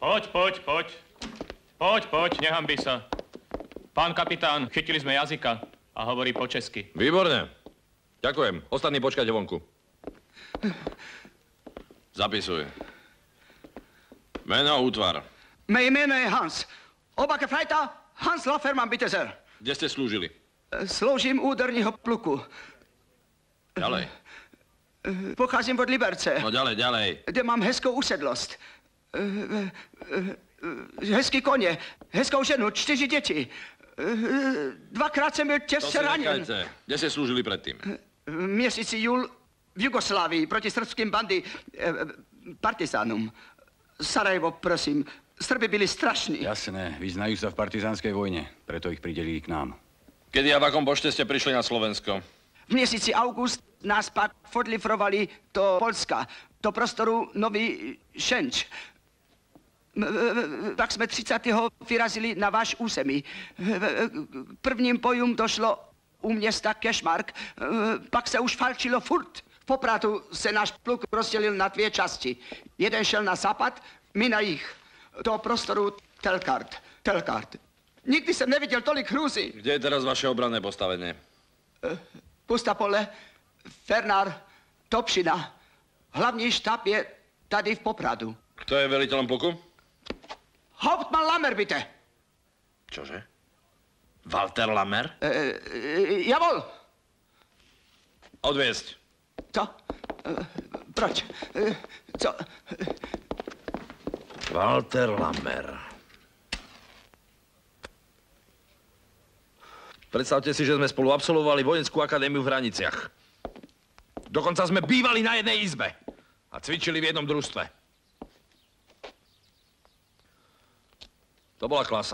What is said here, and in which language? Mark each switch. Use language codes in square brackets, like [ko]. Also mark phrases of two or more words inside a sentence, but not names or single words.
[sk] Poď, nehanbi sa. Pán kapitán, chytili sme jazyka a hovorí po česky. Výborne. Ďakujem. Ostatní počkajte vonku. Zapisuj. Meno, útvar. [cs] Mé jméno je Hans. [de] Oba Gefreiter, Hans Laffermann, bitte sehr. [sk] Kde ste slúžili? [cs] Sloužím úderního pluku. [sk] Ďalej. [cs] Pocházím od Liberce. [sk] No ďalej. [cs] Kde mám hezkou usedlost. Hezký koně, hezkou ženu, 4 děti. Dvakrát jsem byl těžce raněn. [sk] To si nechajte. Kde ste slúžili predtým? [cs] V měsíci júl v Jugoslávii proti srbským bandy partizánům. Sarajevo, prosím. Srby byli strašní. [sk] Jasné, vyznajú sa v partizánskej vojne, preto ich pridelili k nám. Kedy a v akom počte ste prišli na Slovensko? [cs] V měsíci august nás pak odlifrovali do Polska, do prostoru Nový Šenč. Pak jsme 30. vyrazili na váš území. K prvním bojům došlo u města Kešmark, pak se už falčilo furt. V Popratu se náš pluk rozdělil na 2 části. Jeden šel na západ, my na jih. Do prostoru Telgard. Nikdy jsem neviděl tolik hrůzy. [sk] Kde je teraz vaše obranné postavenie? [cs] Pustapole, Fernár, Topšina. Hlavní štáb je tady v Popradu. [sk] Kto je veliteľom pluku? [de] Hauptmann Lammer, bitte. [sk] Čože? Walter Lammer? [de] Jawohl. [sk] Odviesť. [cs] Co? Proč? Co? Walter Lammer. [sk] Predstavte si, že sme spolu absolvovali vojenskú akadémiu v Hraniciach. Dokonca sme bývali na jednej izbe a cvičili v jednom družstve. To bola klasa.